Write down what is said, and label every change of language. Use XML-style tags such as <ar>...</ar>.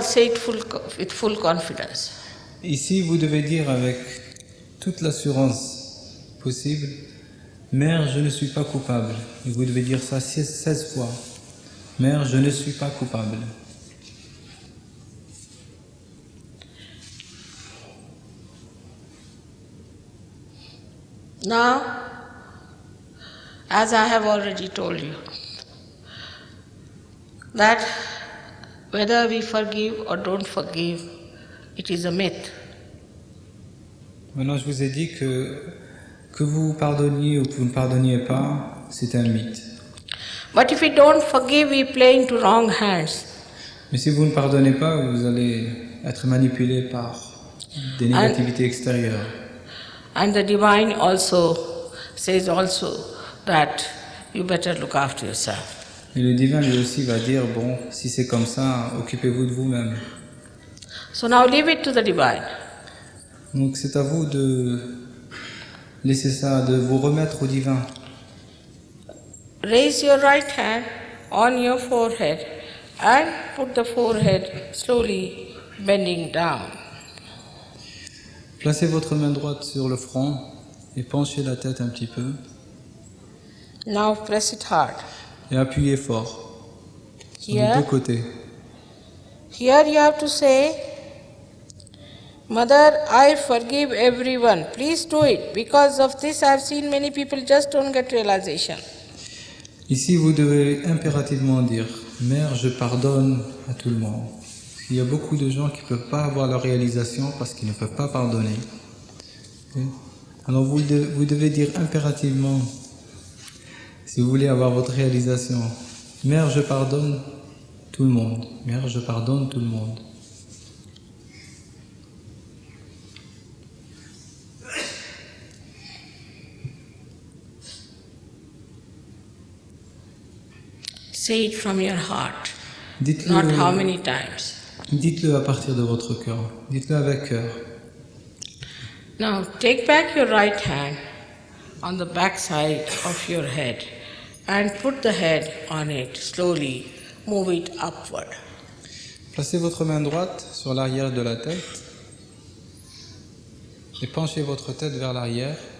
<en>Say it with full confidence.</en> <fr>Ici, vous devez dire avec toute l'assurance possible, Mère, je ne suis pas coupable. Et vous devez dire ça 16 fois. Mère, je ne suis pas coupable.</fr> <en>Now, as I have already told you, that whether we forgive or don't forgive, it is a myth.</en> <fr>Maintenant, je vous ai dit que vous pardonniez ou que vous ne pardonniez pas, c'est un mythe.</fr> <en>But if we don't forgive, we play into wrong hands.</en> <fr>Mais si vous ne pardonnez pas, vous allez être manipulé par des négativités extérieures.</fr> <en>And the divine also says also that you better look after yourself.</en> <fr>Et le divin lui aussi va dire, bon, si c'est comme ça, occupez-vous de vous-même.</fr> <en>So now leave it to the divine.</en> <fr>Donc c'est à vous de laisser ça, de vous remettre au divin.</fr> <en>Raise your right hand on your forehead and put the forehead slowly bending down.</en> <fr>Placez votre main droite sur le front et penchez la tête un petit peu.</fr> <en>Now press it hard.</en> <fr>Et appuyez fort sur les</fr> <en>Here.</en> <fr>deux côtés.</fr> <en>Here you have to say, Mother, I forgive everyone. Please do it. Because of this, I have seen many people just don't get realization.</en> <fr>Ici, vous devez impérativement dire « Mère, je pardonne à tout le monde ». Il y a beaucoup de gens qui ne peuvent pas avoir leur réalisation parce qu'ils ne peuvent pas pardonner. Alors vous devez dire impérativement, si vous voulez avoir votre réalisation, « Mère, je pardonne tout le monde. Mère, je pardonne tout le monde. »</fr> <en>Say it from your heart,</en> <fr>Dites-le,</fr> <en>not how many times.</en> <fr>dites-le à partir de votre cœur. Dites-le avec cœur.</fr> <en>Now take back your right hand on the back side of your head and put the head on it slowly. Move it upward.</en> <fr>Placez votre main droite sur l'arrière de la tête et penchez votre tête vers l'arrière.</fr>